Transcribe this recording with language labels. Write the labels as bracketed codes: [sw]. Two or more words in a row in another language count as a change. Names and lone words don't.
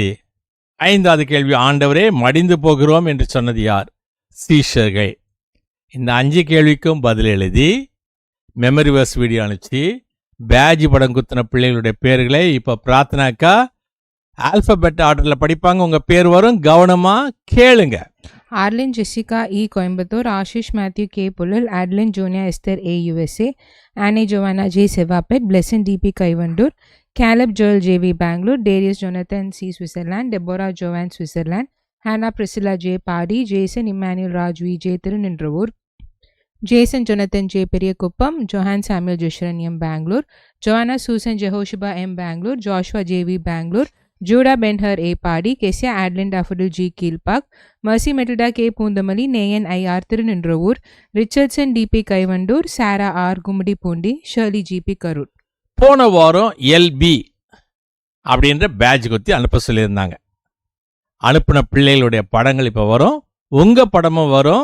[ta] 5வது கேள்வி, ஆண்டவரே மடிந்து போகிறோம் என்று சொன்னது யார்? சீஷர்கள். இந்த 5 கேள்விக்கும் பதில் எழுதி [en] memory verse [ta] வீடியோ அனுப்பிச்சு பேட்ஜ் படம் குத்தின பிள்ளைகளுடைய பேர்களை இப்போ பிரார்த்தனாக்கா [en] alphabet order [ta] படிப்பாங்க, உங்கள் பேர் வரும். கவனமாக கேளுங்க. Arlene Jessica E. Coimbatore, Ashish Matthew K. Pullal, Adeline Junior Esther A. USA, Annie Giovanna J. Sevapet, Blessing D. P. Kaivandur, Caleb Joel J. V. Bangalore, Darius Jonathan C. Switzerland, Deborah Joanne Switzerland, Hannah Priscilla J. Padi, Jason Emmanuel Raj V. J. Tirunindravur, Jason Jonathan J. Periyakuppam, Johan Samuel Joshran M. Bangalore, Joanna Susan Jehoshiba M. Bangalore, Joshua J. V. Bangalore, Judah Ben-Hur A. Padi, Kesia Adeline Daffodil G. Kilpak, Mercy Matilda K. Poondamali, Nayan I. R. Tirunindravur, Richardson D. P. Kaivandur, Sarah R. Gumudi Pundi, Shirley G. P. Karur. போன வாரம் எல்பி அப்படின்ற பேட்ச் குத்தி அனுப்ப சொல்லியிருந்தாங்க. அனுப்பின பிள்ளைகளுடைய படங்கள் இப்போ வரும், உங்கள் படமும் வரும்.